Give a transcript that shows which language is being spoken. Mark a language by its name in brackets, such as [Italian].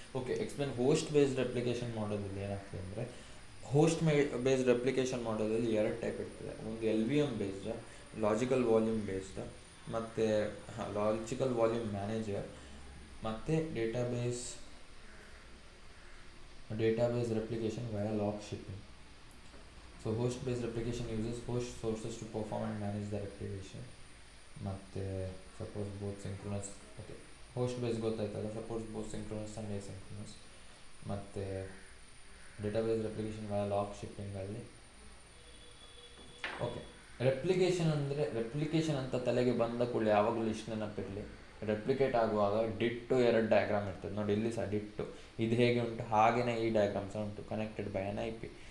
[Kannada] Okay, explain host based replication ಮಾಡಲಲ್ಲಿ ಏನಾಗ್ತದೆ ಅಂದರೆ, based replication ಮಾಡಲಲ್ಲಿ ಎರಡು ಟೈಪ್ ಇರ್ತದೆ. ಒಂದು L V M based, logical volume based, ಮತ್ತು ಲಾಜಿಕಲ್ ವಾಲ್ಯೂಮ್ ಮ್ಯಾನೇಜರ್, ಮತ್ತು database replication via log shipping. [English] So host based replication uses host sources to perform and manage the replication. [Kannada] ಮತ್ತು suppose both synchronous, okay host base ಗೊತ್ತಾಯ್ತಲ್ಲ, suppose both synchronous and ಎಸಿಂಕ್ರೊನಸ್. ಮತ್ತು database replication via log ಶಿಪ್ಪಿಂಗಲ್ಲಿ, okay replication ಅಂತ ತಲೆಗೆ ಬಂದ ಕೂಡಲೇ ಯಾವಾಗಲೂ ಇಷ್ಟು ನೆನಪಿರಲಿ, ರೆಪ್ಲಿಕೇಟ್ ಆಗುವಾಗ ಡಿಟ್ಟು ಎರಡು ಡಯಾಗ್ರಾಮ್ ಇರ್ತದೆ ನೋಡಿ, ಇಲ್ಲಿ ಸಹ ಡಿಟ್ಟು ಇದು ಹೇಗೆ ಉಂಟು ಹಾಗೆಯೇ ಈ ಡಯಾಗ್ರಾಮ್ ಸಹ ಉಂಟು, ಕನೆಕ್ಟೆಡ್ ಬೈ ಎನ್ IP.